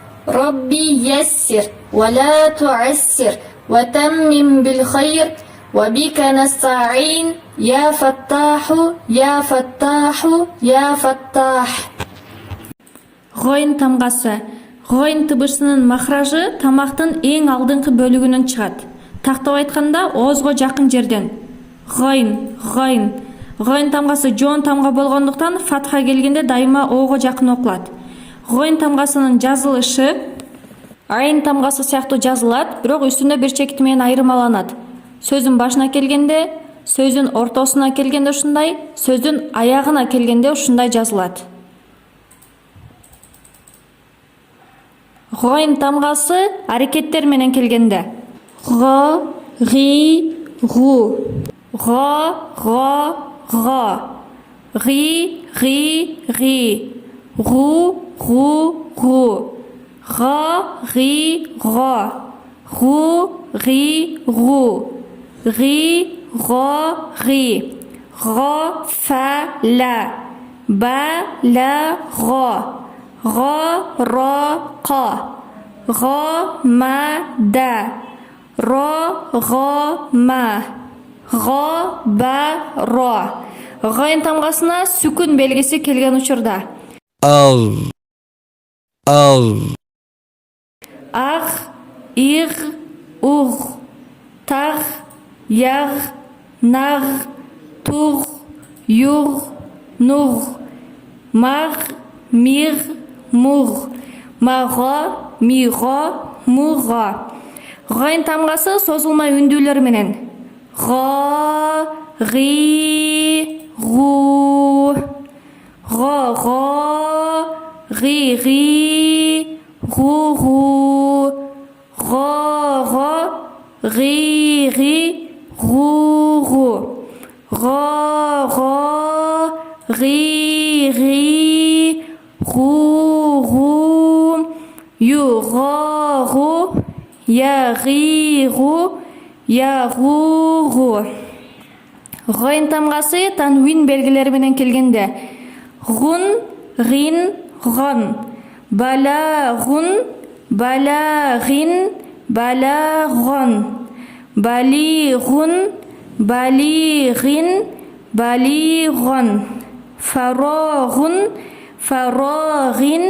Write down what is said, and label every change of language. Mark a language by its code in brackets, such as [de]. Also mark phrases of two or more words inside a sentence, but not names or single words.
[ar] ربي يسر ولا تعسر وتمم بالخير وبك نستعين يا فتاح يا فتاح يا فتاح. [ky] Гойн тамгасы. Гойн тыбышсынын махражы тамактын эң алдыңкы бөлүгүнөн чыгат. Тактап айтканда оозго жакын жерден. Гойн, гойн. Гойн тамгасы жоон тамга болгондуктан фатха келгенде дайыма оого жакын окулат. Гойн тамгасынын жазылышы айын тамгасы сыяктуу жазылат, бирок үстүндө бир чекити менен айырмаланат. Сөздүн башына келгенде, сөздүн ортосуна келгенде ушундай, сөздүн аягына келгенде ушундай жазылат. Гойн тамгасы аракеттер менен келгенде. Го, ги, гу. Го, го, го. Ги, ги, ги. Гу, гу, гу. Го, ги, го. Гу, ги, гу. Ги, го, ги. Го, фа, ла. Ба, ла, го. Го, ро, ко. Го, ма, да. Ро, го, ма. Го, ба, ро. Гойн тамгасына сүкүн белгиси келген учурда. Ал. Аг, иг, уг. Таг, яг, наг. Туг, юг, нуг. Маг, миг, муг. Маго, миго, муго. Гойн тамгасы созулма үндүүлөр менен. Го, ги, гу. Го, го, ги, ги. Гу, гу. Го, го, ги, ги. Гу, гу. Го, го, ги, ги. Гу, гу. Ю, го, гу. Я, ги, гу. Я, гу, гу. Гойн тамгасы танвин белгилери менен келгенде. Гун, гин, гон. Бала, гун. Бала, гин. Бала, гон. Бали, гун. Бали, гин. Бали, гон. Фаро, гун. Фаро, гин.